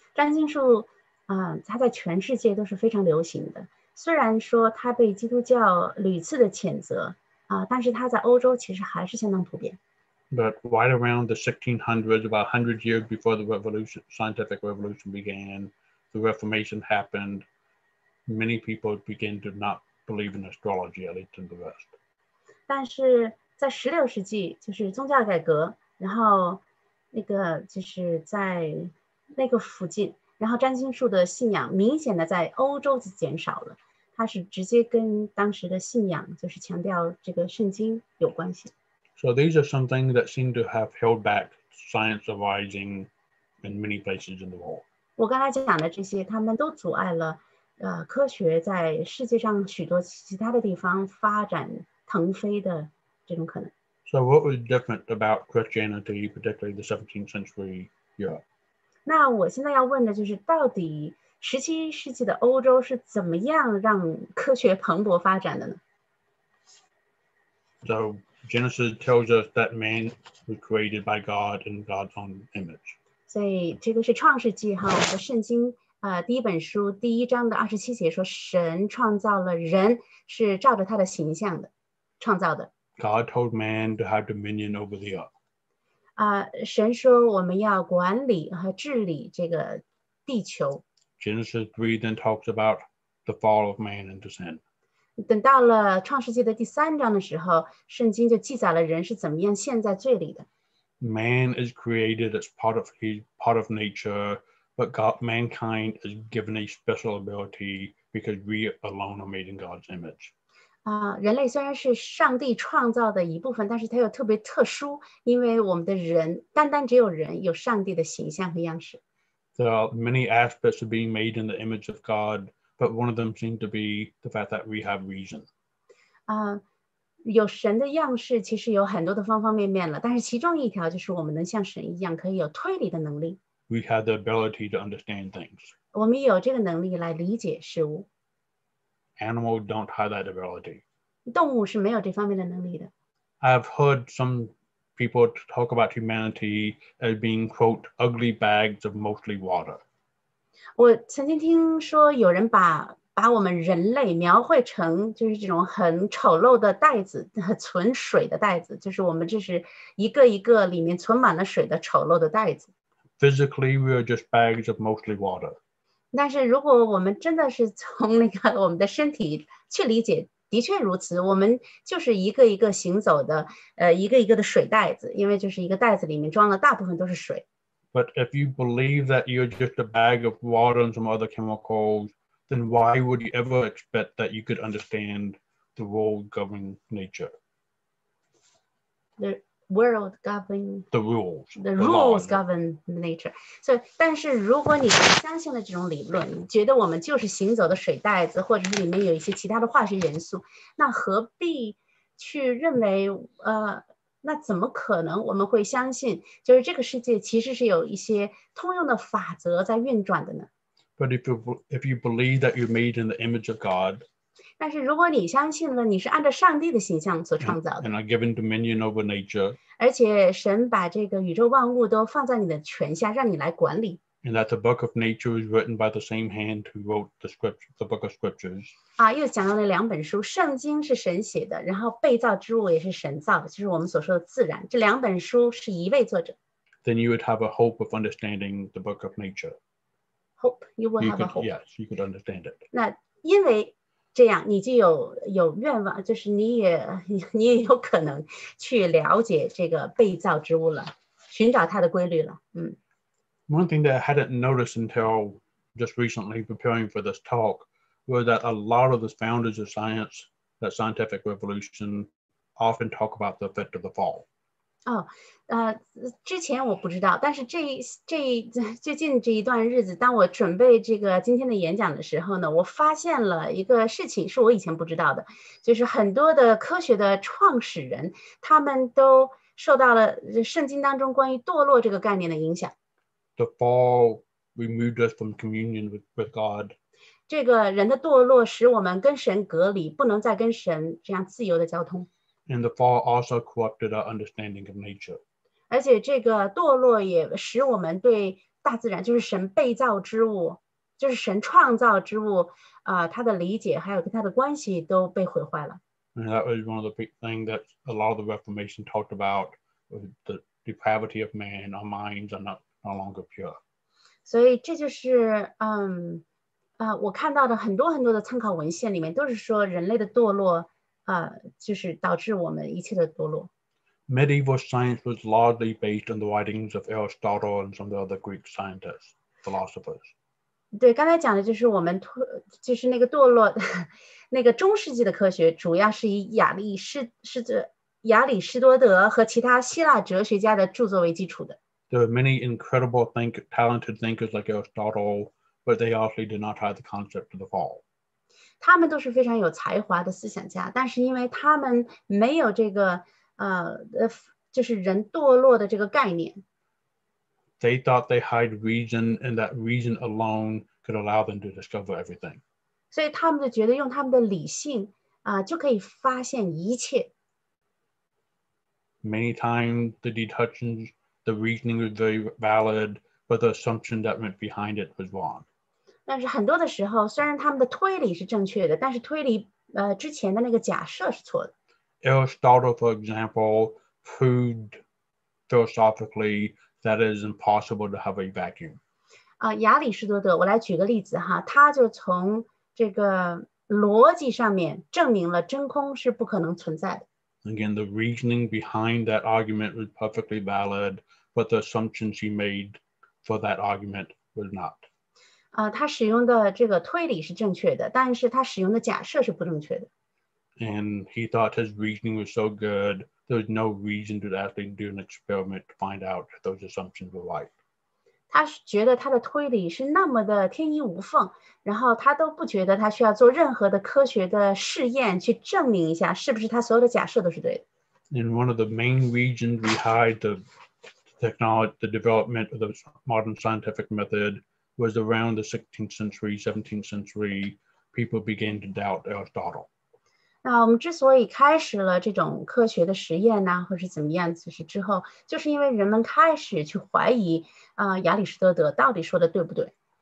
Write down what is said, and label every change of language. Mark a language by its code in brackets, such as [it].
[zh] 占星术它在全世界都是非常流行的，虽然说它被基督教屡次的谴责但是它在欧洲其实还是相当普遍。 [en] But right around the 1600s, about 100 years before the scientific revolution began, the Reformation happened. Many people began to not believe in astrology, at least in the West. [zh] 但是在16世纪，就是宗教改革，然后那个就是在那个附近，然后占星术的信仰明显的在欧洲就减少了，它是直接跟当时的信仰，就是强调这个圣经有关系。 [en] So these are some things that seem to have held back science arising in many places in the world. [zh] 我刚才讲的这些，他们都阻碍了科学在世界上许多其他的地方发展腾飞的这种可能。 [en] So what was different about Christianity, particularly the 17th century Europe? [zh] 那我现在要问的就是，到底17世纪的欧洲是怎么样让科学蓬勃发展的呢？ [en] So Genesis tells us that man was created by God in God's own image. [zh] 所以这个是创世纪我们的圣经第一本书第1章的27节说，神创造了人是照着他的形象的创造的。 [en] God told man to have dominion over the earth. [zh] 神说我们要管理和治理这个地球。 [en] Genesis 3 then talks about the fall of man into sin. [zh] 等到了创世纪的第3章的时候，圣经就记载了人是怎么样陷在罪里的。 [en] Man is created as part of nature, but mankind is given a special ability because we alone are made in God's image. [zh] 人类虽然是上帝创造的一部分，但是它又特别特殊，因为我们的人，单单只有人有上帝的形象和样式。 [en] There are many aspects of being made in the image of God, but one of them seems to be the fact that we have reason. [zh] 有神的样式其实有很多的方方面面了，但是其中一条就是我们能像神一样可以有推理的能力。 [en] We have the ability to understand things. [zh] 我们有这个能力来理解事物。 [en] Animals don't have that ability. [zh] 动物是没有这方面的能力的。 [en] I've heard some people talk about humanity as being, quote, ugly bags of mostly water. [zh] 我曾经听说有人把我们人类描绘成就是这种很丑陋的袋子，存水的袋子，就是我们这是一个一个里面存满了水的丑陋的袋子。 [en] Physically, we are just bags of mostly water. [zh] 但是如果我们真的是从我们的身体去理解，的确如此，我们就是一个一个行走的一个一个的水袋子，因为就是一个袋子里面装了大部分都是水。 [en] But if you believe that you're just a bag of water and some other chemicals, then why would you ever expect that you could understand the world governing nature? The world govern the rules. The rules govern nature. [zh] 所以，但是如果你相信了这种理论，你觉得我们就是行走的水袋子，或者是里面有一些其他的化学元素，那何必去认为那怎么可能我们会相信就是这个世界其实是有一些通用的法则在运转的呢？ [en] But if you believe that you're made in the image of God, [zh] 但是如果你相信了你是按照上帝的形象所创造的， [en] and are given dominion over nature, [zh] 而且神把这个宇宙万物都放在你的权下，让你来管理。 [en] and that the book of nature is written by the same hand who wrote the book of scriptures. [zh] 又讲到了2本书，圣经是神写的，然后被造之物也是神造的，就是我们所说的自然。这2本书是一位作者。 [en] Then you would have a hope of understanding the book of nature. Hope you will have a hope. Yes, you could understand it. [zh] 那因为这样，你就有愿望，就是你也有可能去了解这个被造之物了，寻找它的规律了。 [en] One thing that I hadn't noticed until just recently preparing for this talk was that a lot of the founders of science, that scientific revolution, often talk about the effect of the fall. [zh] 之前我不知道，但是最近这一段日子，当我准备这个今天的演讲的时候呢，我发现了一个事情是我以前不知道的，就是很多的科学的创始人，他们都受到了圣经当中关于堕落这个概念的影响。 [en] The fall removed us from communion with God. [zh] 这个人的堕落使我们跟神隔离，不能再跟神这样自由的交通。 [en] And the fall also corrupted our understanding of nature. [zh] 而且这个堕落也使我们对大自然，就是神被造之物，就是神创造之物，它的理解还有跟它的关系都被毁坏了。 [en] And that was one of the big things that a lot of the Reformation talked about, the depravity of man. Our minds are no longer pure. [zh] 所以这就是我看到的很多很多的参考文献里面都是说人类的堕落就是导致我们一切的堕落。 [en] Medieval science was largely based on the writings of Aristotle and some of the other Greek scientists, philosophers. [zh] 对，刚才讲的就是就是那个堕落，那个中世纪的科学主要是以亚里士多德和其他希腊哲学家的著作为基础的。 [en] There were many incredible, talented thinkers like Aristotle, but they also did not have the concept of the fall. [zh] 他们都是非常有才华的思想家，但是因为他们没有这个就是人堕落的这个概念。 [en] They thought they had reason, and that reason alone could allow them to discover everything. [zh] 所以他们就觉得用他们的理性就可以发现一切。 [en] Many times the deductions, the reasoning was very valid, but the assumption that went behind it was wrong. [zh] 但是很多的时候，虽然他们的推理是正确的，但是推理之前的那个假设是错的。 [en] Aristotle, for example, proved philosophically that it is impossible to have a vacuum. [zh] 亚里士多德，我来举个例子哈，他就从这个逻辑上面证明了真空是不可能存在的。 [en] Again, the reasoning behind that argument was perfectly valid, but the assumptions he made for that argument was not. [zh] 他使用的这个推理是正确的，但是他使用的假设是不正确的。 [en] And he thought his reasoning was so good, there was no reason to actually do an experiment to find out if those assumptions were right. [zh] 他觉得他的推理是那么的天衣无缝，然后他都不觉得他需要做任何的科学的试验去证明一下是不是他所有的假设都是对的。 [en] And one of the main reasons behind the development of the modern scientific method was around the 16th century, 17th century, people began to doubt Aristotle. [zh] 那我们之所以开始了这种科学的实验呢，或是怎么样，就是之后，就是因为人们开始去怀疑亚里士多德到底说的对不对。